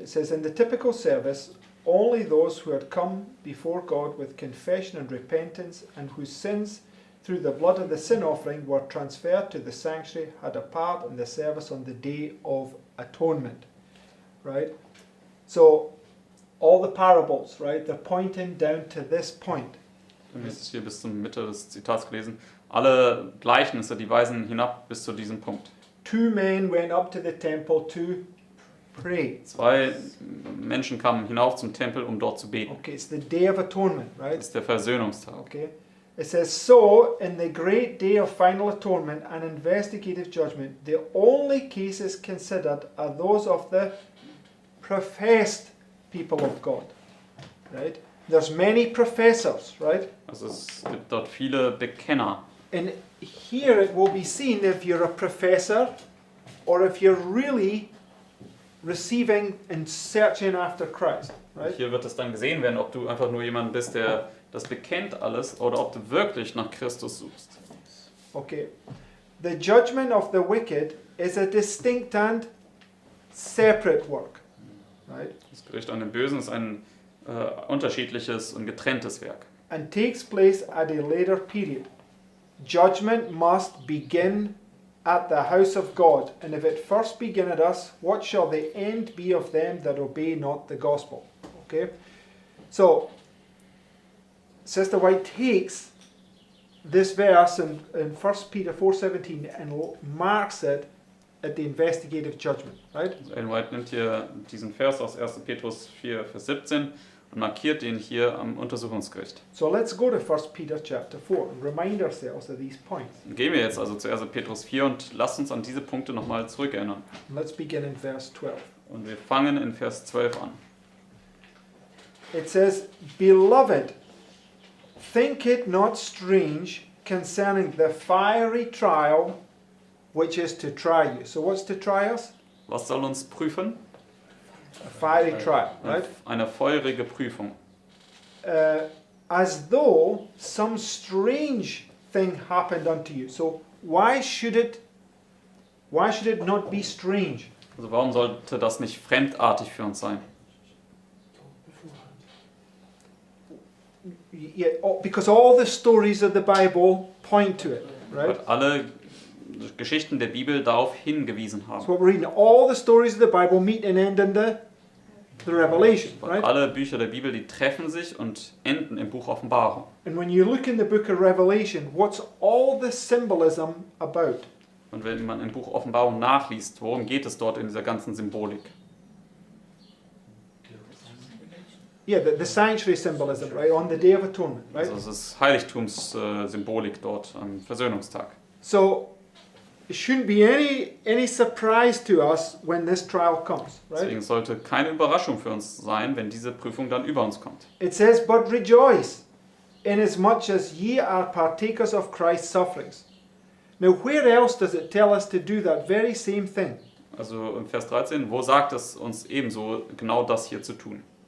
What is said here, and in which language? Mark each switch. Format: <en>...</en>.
<en>It says, in the typical service, only those who had come before God with confession and repentance and whose sins through the blood of the sin offering were transferred to the sanctuary had a part in the service on the Day of Atonement. Right? So, all the parables, right, they're pointing down to this point.</en> <de>Wir haben jetzt hier bis zur Mitte des Zitats gelesen. Alle Gleichnisse, die weisen hinab bis zu diesem Punkt.</de> <en>2 men went up to the temple to pray.</en> <de>2 Menschen kamen hinauf zum Tempel, um dort zu beten.</de> <en>Okay, it's the Day of Atonement, right?</en> <de>Das ist der Versöhnungstag.</de> <en>Okay. It says, so, in the great day of final atonement and investigative judgment, the only cases considered are those of the professed people of God. Right? There's many professors, right?</en> <de>Also es gibt dort viele Bekenner.</de> <en>And here it will be seen if you're a professor or if you're really receiving and searching after Christ, right?</en> <de>Hier wird es dann gesehen werden, ob du einfach nur jemand bist, der das bekennt alles, oder ob du wirklich nach Christus suchst.</de> <en>Okay. The judgment of the wicked is a distinct and separate work, right?</en> <de>Das Gericht an den Bösen ist ein unterschiedliches und getrenntes Werk.</de> <en>And takes place at a later period. Judgment must begin at the house of God, and if it first begin at us, what shall the end be of them that obey not the gospel? Okay, so Sister White takes this verse in 1 Peter 4:17 and marks it at the investigative judgment, right?</en> <de>Also Ellen White nimmt hier diesen Vers aus 1. Petrus 4, Vers 17 und markiert den hier am Untersuchungsgericht.</de> <en>So let's go to 1 Peter chapter 4 and remind ourselves of these points.</en> <de>Gehen wir jetzt also zu 1. Petrus 4 und lasst uns an diese Punkte nochmal zurückerinnern.</de> <en>Let's begin in verse 12.</en> <de>Und wir fangen in Vers 12 an.</de> <en>It says, Beloved, think it not strange concerning the fiery trial which is to try you. So what's to try us?</en> <de>Was soll uns prüfen?</de> <en>A fiery trial, right?</en> <de>Eine feurige Prüfung.</de> <en>As though some strange thing happened unto you. So why should it Why should it not be strange?</en> <de>Also warum sollte das nicht fremdartig für uns sein?</de> <en>Yeah, because all the stories of the Bible point to it,</en> <de>Weil</de> <en>right?</en> <de>alle Geschichten der Bibel darauf hingewiesen</de> <en>So</en> <de>haben.</de> <en>what we're reading, all the stories of the Bible meet and end in the Revelation,</en> <de>Weil</de> <en>right?</en> <de>alle Bücher der Bibel, die treffen sich und enden im Buch Offenbarung.</de> <en>And when you look in the book of Revelation, what's all the symbolism about?</en> <de>Und wenn man im Buch Offenbarung nachliest, worum geht es dort in dieser ganzen Symbolik?</de> <en>Yeah, the sanctuary symbolism, right? On the Day of Atonement, right?</en> <de>Also es ist Heiligtumssymbolik dort am Versöhnungstag.</de> <en>So it shouldn't be any surprise to us when this trial comes, right?</en> <de>Deswegen sollte keine Überraschung für uns sein, wenn diese Prüfung dann über uns kommt.</de> <en>It says, "But rejoice, inasmuch as ye are partakers of Christ's sufferings." Now, where else does it tell us to do that very same thing?</en> <de>Also im Vers 13, wo sagt es uns ebenso genau das hier zu tun?</de>